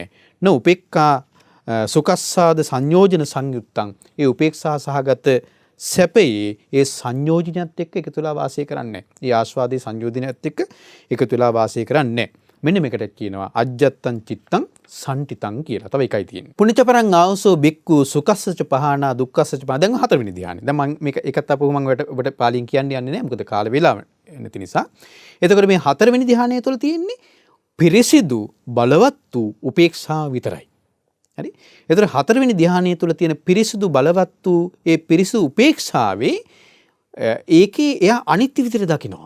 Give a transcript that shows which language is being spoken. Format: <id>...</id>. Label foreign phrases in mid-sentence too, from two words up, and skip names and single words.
<pi>උපේක්ඛා සුඛස්සාද සංයෝජන සංයුත්තං.</pi> <si>ඒ උපේක්ෂා සහගත සැපේ ඒ සංයෝජනයත් එක්ක එකතු වෙලා වාසය කරන්නේ. ඒ ආස්වාදී සංයෝජනයත් එක්ක එකතු වෙලා වාසය කරන්නේ. මෙන්න මේකට කියනවා</si> <pi>අජ්ජත්තං චිත්තං සම්ටිතං</pi> <si>කියලා. තව එකයි තියෙන්නේ.</si> <pi>පුනිචපරං ආවසෝ බික්කු සුකස්සච පහනා දුක්ඛස්සච පහනා.</pi> <si>දැන් හතරවෙනි ධ්‍යානෙ. දැන් මම මේක එකත් අපුව මම ඔබට පාලියෙන් කියන්න යන්නේ නැහැ. මොකද කාල වේලාව නැති නිසා. එතකොට මේ හතරවෙනි ධ්‍යානය තුළ තියෙන්නේ පිරිසිදු බලවත් වූ උපේක්ෂා විතරයි. හරි. එතකොට හතරවෙනි ධ්‍යානය තුළ තියෙන පිරිසිදු බලවත් වූ ඒ පිරිසිදු උපේක්ෂාවේ ඒකේ එයා අනිත්‍ය විදිහට දකිනවා.</si>